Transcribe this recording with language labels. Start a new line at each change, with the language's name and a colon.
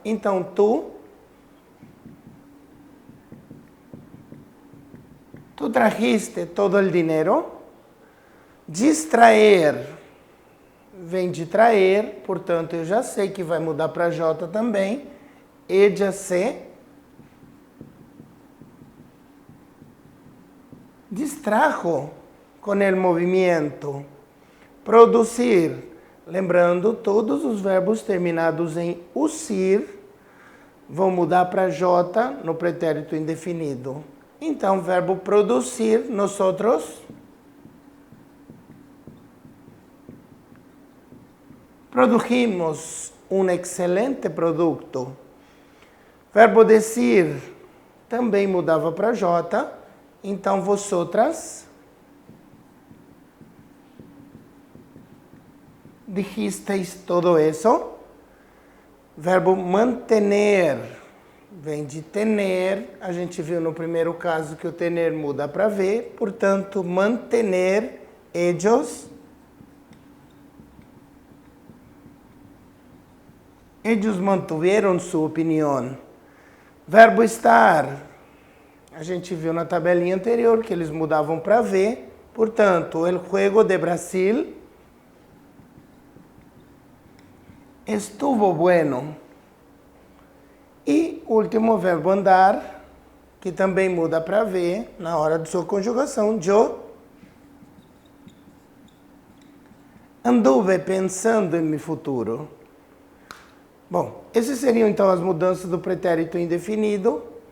Spanish: Então, tu trajiste todo el dinero.
Portuguese: Distraer vem de traer, portanto, eu já sei que vai mudar para J também.
Spanish: Ella se distrajo con el movimiento. Producir.
Portuguese: Lembrando, todos os verbos terminados em usir vão mudar para J no pretérito indefinido. Então, verbo producir,
Spanish: nosotros produjimos
Portuguese: um excelente produto. Verbo decir também mudava para J.
Spanish: Então, vosotras dijisteis todo eso.
Portuguese: Verbo mantener vem de tener. A gente viu no primeiro caso que o tener muda para V.
Spanish: Portanto, mantener, ellos mantuvieron su opinión.
Portuguese: Verbo estar. A gente viu na tabelinha anterior que eles mudavam para V.
Spanish: Portanto, el juego de Brasil estuvo bueno.
Portuguese: E o último verbo andar, que também muda para ver na hora de sua conjugação. Eu anduve pensando em meu futuro. Bom, essas seriam então as mudanças do pretérito indefinido.